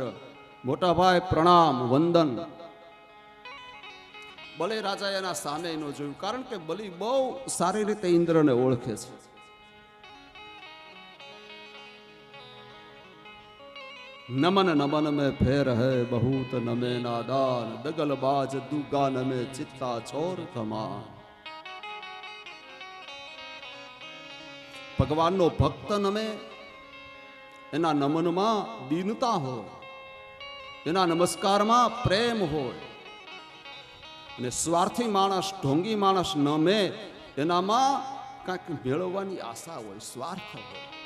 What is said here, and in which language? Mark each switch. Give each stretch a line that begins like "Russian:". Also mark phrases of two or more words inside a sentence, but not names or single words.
Gujarati: મોટા ભાઈ પ્રણામ, વંદન. બલિ રાજા એના સામે ન જોયું, કારણ કે બલિ બહુ સારી રીતે ઇન્દ્રને ઓળખે છે.
Hindi: નમન નમન में फेर है बहुत नमे नादान, दगल बाज दुगा नमे चित्ता चोर कमा.
Gujarati: ભગવાનનો ભક્ત નમે એના નમનમાં દીનતા હોય, એના નમસ્કારમાં પ્રેમ હોય. અને સ્વાર્થી માણસ, ઢોંગી માણસ નમે એનામાં કાંઈક મેળવવાની આશા હોય, સ્વાર્થ હોય.